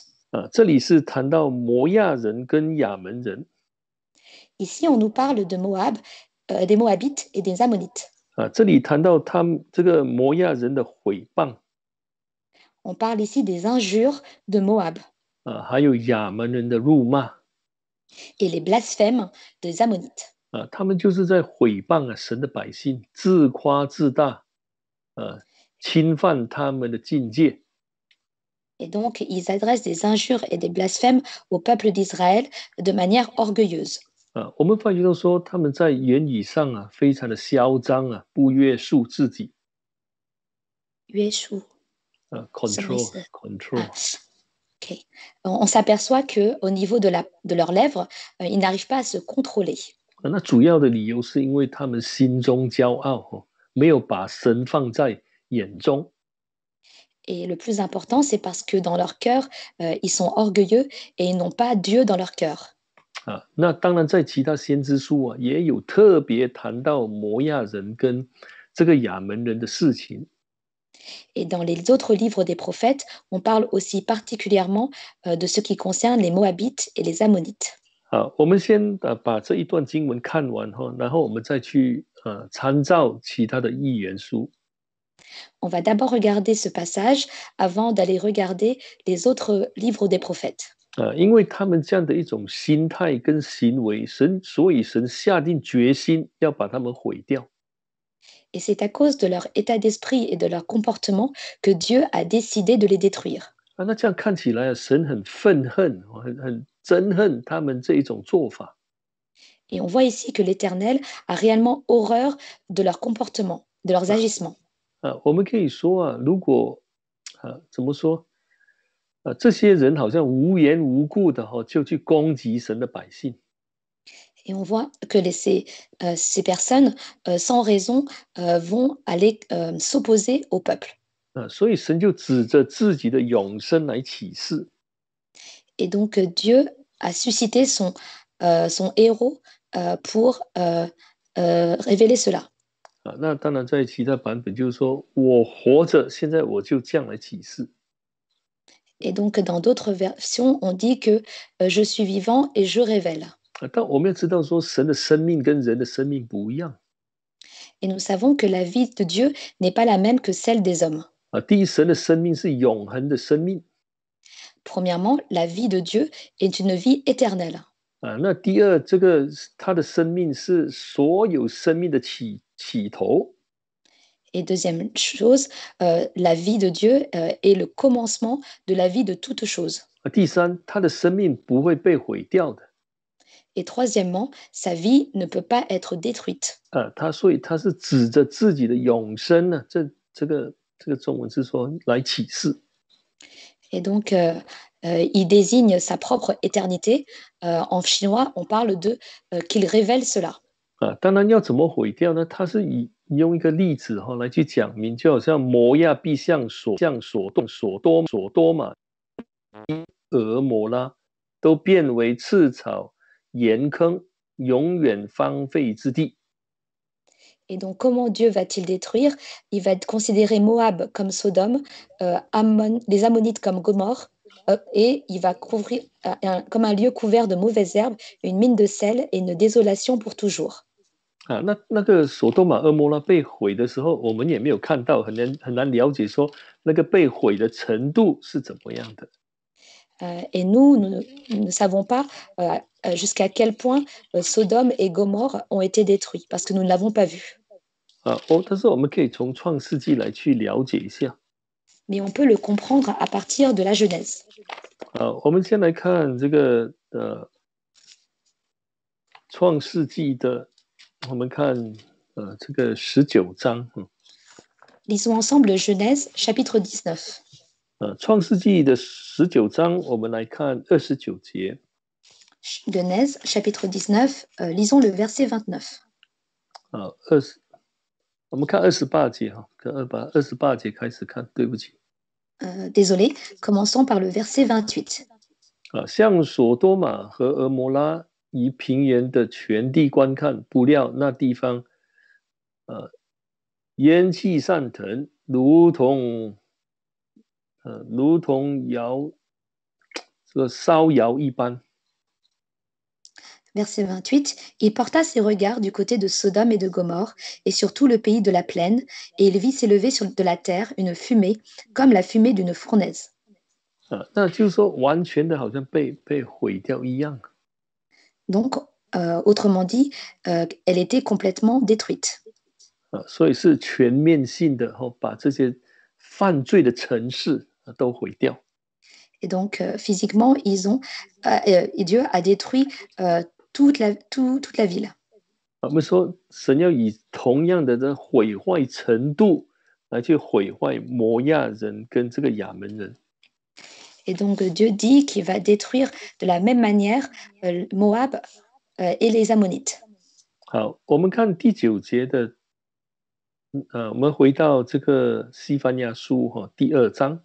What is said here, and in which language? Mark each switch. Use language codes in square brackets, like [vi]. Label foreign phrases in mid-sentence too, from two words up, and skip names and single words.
[zh] 这里是谈到摩亚人跟亚门人。 [fr] Ici, on nous parle de Moab, des Moabites et des Ammonites. [zh] 这里谈到他们这个摩亚人的毁谤。 [fr] On parle ici des injures de Moab. [zh] 还有亚门人的辱骂。 [fr] Et les blasphèmes des Ammonites. [zh] 他们就是在毁谤神的百姓，自夸自大，侵犯他们的境界。 [fr] Et donc, ils adressent des injures et des blasphèmes au peuple d'Israël de manière orgueilleuse. [zh] 我们发觉到说，他们在言语上非常的嚣张不约束自己。约束。 control。 [fr] Okay. On s'aperçoit qu'au niveau de leurs lèvres, ils n'arrivent pas à se contrôler. [zh] 那主要的理由是因为他们心中骄傲，没有把神放在眼中。 [fr] Et le plus important, c'est parce que dans leur cœur, ils sont orgueilleux et ils n'ont pas Dieu dans leur cœur. [zh] 那当然，在其他先知书也有特别谈到摩亚人跟这个亚门人的事情。 [fr] Et dans les autres livres des prophètes, on parle aussi particulièrement de ce qui concerne les Moabites et les Ammonites. [zh] 我们先把这一段经文看完然后我们再去参照其他的预言书。 [fr] On va d'abord regarder ce passage avant d'aller regarder les autres livres des prophètes. [zh] 因为他们这样的一种心态跟行为，所以神下定决心要把他们毁掉。 [fr] Et c'est à cause de leur état d'esprit et de leur comportement que Dieu a décidé de les détruire. [zh] 那这样看起来神很愤恨，很憎恨他们这一种做法。 [fr] Et on voit ici que l'Éternel a réellement horreur de leur comportement, de leurs agissements. [zh] 我们可以说如果怎么说这些人好像无缘无故的就去攻击神的百姓。 [fr] Et on voit que ces personnes, sans raison, vont aller s'opposer au peuple. [zh] 所以神就指着自己的永生来启示。 [fr] Et donc Dieu a suscité son héros pour révéler cela. [zh] 那当然在其他版本就是说我活着，现在我就这样来启示。 [fr] Et donc, dans d'autres versions, on dit que je suis vivant et je révèle. [zh] 但我们要知道说，神的生命跟人的生命不一样 [fr] Et nous savons que la vie de Dieu n'est pas la même que celle des hommes. [zh] 第一，神的生命是永恒的生命 [fr] Premièrement, la vie de Dieu est une vie éternelle. [zh] 那第二，这个他的生命是所有生命的起头 [fr] Et deuxième chose, la vie de Dieu est le commencement de la vie de toute chose. [zh] 第三，他的生命不会被毁掉的 [fr] Et troisièmement, sa vie ne peut pas être détruite. [zh] 所以他是指着自己的永生呢，这个中文是说来启示 [fr] Et donc, il désigne sa propre éternité. En chinois, on parle de qu'il révèle cela. [zh] 当然要怎么毁掉呢？他是用一个例子来去讲明，就好像摩亚必像所多玛、俄摩拉都变为赤草、盐坑，永远荒废之地。 [fr] Et donc, comment Dieu va-t-il détruire? Il va considérer Moab comme Sodome, les Ammonites comme Gomorre, et il va couvrir comme un lieu couvert de mauvaises herbes, une mine de sel et une désolation pour toujours. [zh] 那个索多玛、俄摩拉被毁的时候，我们也没有看到，很难了解说那个被毁的程度是怎么样的。 [fr] Et nous ne savons pas jusqu'à quel point Sodome et Gomorre ont été détruits, parce que nous ne l'avons pas vu. [zh] 但是我们可以从创世纪来去了解一下。 [fr] Mais on peut le comprendre à partir de la Genèse. [zh] 我们先来看这个创世纪的，我们看这个19章。 [fr] Lisons ensemble Genèse chapitre 19. [zh] 创世纪的19章，我们来看29节。 [fr] Genèse chapitre 19, lisons le verset 29. [zh] 我们看28节28节开始看，对不起。 [fr] Désolé, commençons par le verset 28. [zh] 向索多玛和俄摩拉以平原的全地观看，不料那地方烟气上腾，如同烧窑一般。 [fr] Verset 28, il porta ses regards du côté de Sodome et de Gomorre et sur tout le pays de la plaine, et il vit s'élever de la terre une fumée, comme la fumée d'une fournaise. [zh] 那就是说，完全的好像被毁掉一样。 [fr] Donc, autrement dit, elle était complètement détruite. [zh] 所以是全面性的把这些犯罪的城市都毁掉。 [fr] Et donc, physiquement, Dieu a détruit toute la ville. [zh] 我们说，神要以同样的毁坏程度来去毁坏摩亚人跟这个亚门人。 [fr] Et donc, Dieu dit qu'il va détruire de la même manière Moab et les Ammonites. [zh] 好，我们看第9节的，我们回到这个西番雅书第2章。